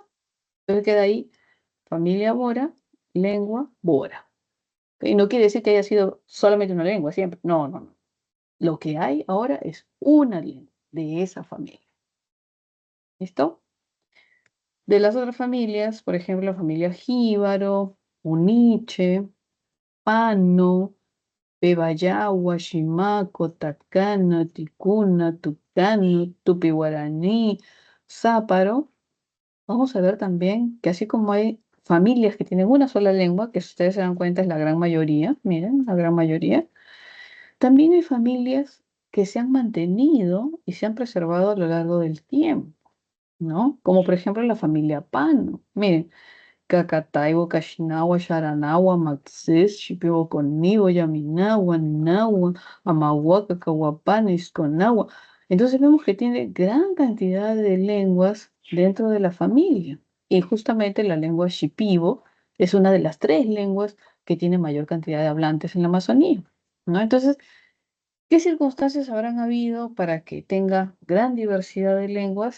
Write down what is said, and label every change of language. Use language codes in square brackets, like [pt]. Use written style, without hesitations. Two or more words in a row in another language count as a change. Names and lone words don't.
[es] Entonces queda ahí familia Bora, lengua Bora. Y no quiere decir que haya sido solamente una lengua siempre. No, no, no. Lo que hay ahora es una lengua de esa familia. ¿Listo? De las otras familias, por ejemplo, la familia Jíbaro, Uniche, Pano, Pebayagua, Shimaco, Tacana, Ticuna, Tucano, Tupi-Guaraní, Záparo. Vamos a ver también que así como hay familias que tienen una sola lengua, que si ustedes se dan cuenta es la gran mayoría, miren, la gran mayoría, también hay familias que se han mantenido y se han preservado a lo largo del tiempo, ¿no? Como por ejemplo la familia Pano. Miren, Cacataibo, Cachinawa, Charanawa, Maxis, Shipibo-Conibo, Yaminawa, Nawa, Amahuaca, Cahuapana, Isconagua. Entonces vemos que tiene gran cantidad de lenguas dentro de la familia. Y justamente la lengua Shipibo es una de las 3 lenguas que tiene mayor cantidad de hablantes en la Amazonía, ¿no? Entonces, ¿qué circunstancias habrán habido para que tenga gran diversidad de lenguas?